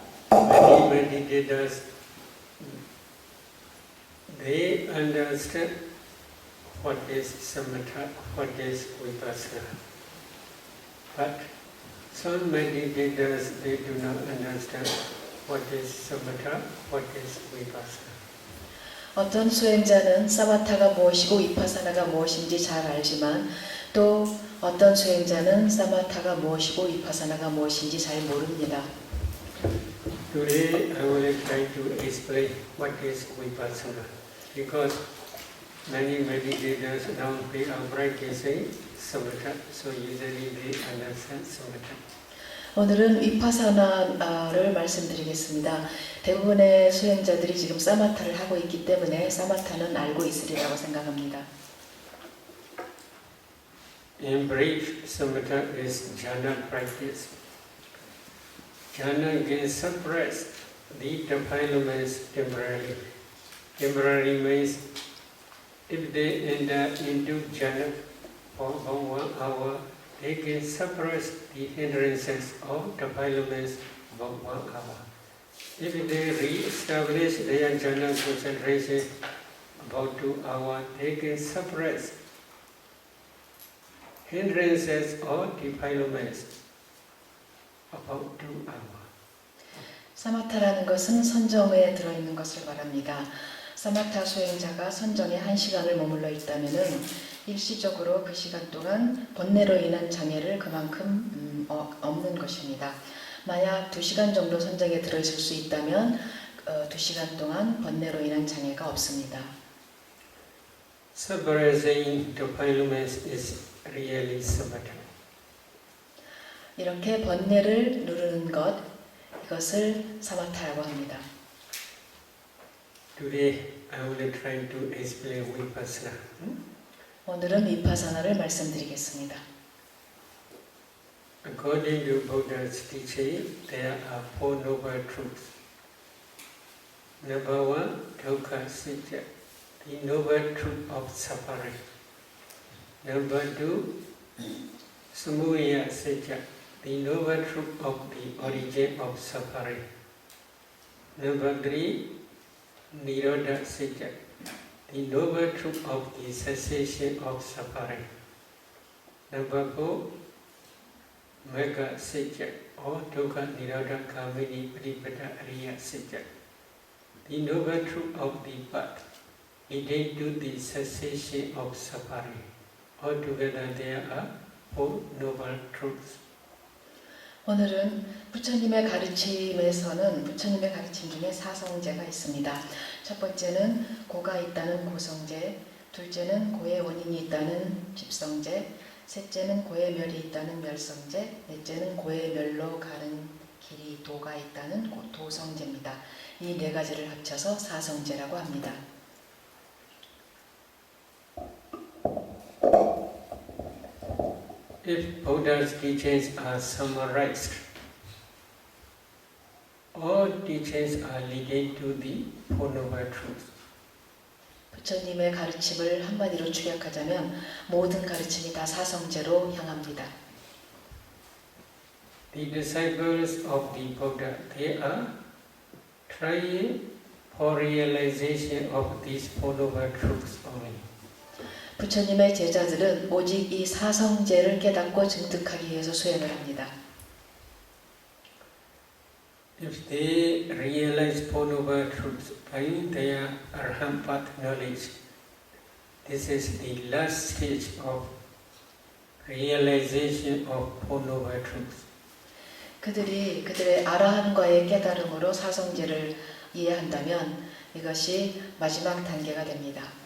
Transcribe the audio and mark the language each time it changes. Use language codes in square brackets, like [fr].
[en] Many meditators, they understand what is samatha, what is vipassana. But some meditators, they do not understand what is samatha, what is vipassana. [ko] 어떤 수행자는 사마타가 무엇이고 위파사나가 무엇인지 잘 알지만 또 어떤 수행자는 사마타가 무엇이고 위파사나가 무엇인지 잘 모릅니다. [en] Today I will try to explain what is vipassana, because many meditators now they are practicing samatha, so usually they understand samatha. [ko] 오늘은 위파사나를 말씀드리겠습니다. 대부분의 수행자들이 지금 사마타를 하고 있기 때문에 사마타는 알고 있으리라고 생각합니다. [en] In brief, samatha is jhana practice. Jhana can suppress the defilements temporarily. Temporary means if they enter into jhana for about 1 hour, they can suppress the hindrances of defilements about 1 hour. If they re-establish their jhana concentration about 2 hours, they can suppress hindrances or defilements about 2 hours. [ko] 사마타라는 것은 선정에 들어있는 것을 말합니다. 사마타 수행자가 선정에 1시간을 머물러 있다면은 일시적으로 그 시간 동안 번뇌로 인한 장애를 그만큼 없는 것입니다. 만약 2시간 정도 선정에 들어있을 수 있다면 2시간 동안 번뇌로 인한 장애가 없습니다. [en] Suppressing defilements is really samatha. [ko] 이렇게 번뇌를 누르는 것, 이것을 사마타라고 합니다. [en] Today I will try to explain vipassana. [ko] 오늘은 위파사나를 말씀드리겠습니다. [en] According to Buddha's teaching, there are 4 noble truths. Number 1, dukkha satya, the noble truth of suffering. Number 2, samudaya satya, the noble truth of the origin of suffering. Number 3, nirodha satya, the noble truth of the cessation of suffering. Number 4, Magga Satya or Dukkha Nirodha Kamini Padipada Ariya Satya, the noble truth of the path leading to the cessation of suffering. Altogether there are 4 noble truths. [ko] 오늘은 부처님의 가르침에서는 부처님의 가르침 중에 4성제가 있습니다. 첫 번째는 고가 있다는 고성제, 둘째는 고의 원인이 있다는 집성제, 셋째는 고의 멸이 있다는 멸성제, 넷째는 고의 멸로 가는 길이 도가 있다는 도성제입니다. 이 4가지를 합쳐서 4성제라고 합니다. [en] If Buddha's teachings are summarized, all teachings are leading to the 4 noble truths. [ko] 부처님의 가르침을 한마디로 축약하자면 모든 가르침이 다 4성제로 향합니다. [en] The disciples of the Buddha, they are trying for realization of these 4 noble truths only. [ko] 부처님의 제자들은 오직 이 4성제를 깨닫고 증득하기 위해서 수행을 합니다. [en] If they realize 4 noble truths by their Arhat path knowledge, this is the last stage of realization of 4 noble truths. [ko] 그들이 그들의 아라한과의 깨달음으로 사성제를 이해한다면 이것이 마지막 단계가 됩니다.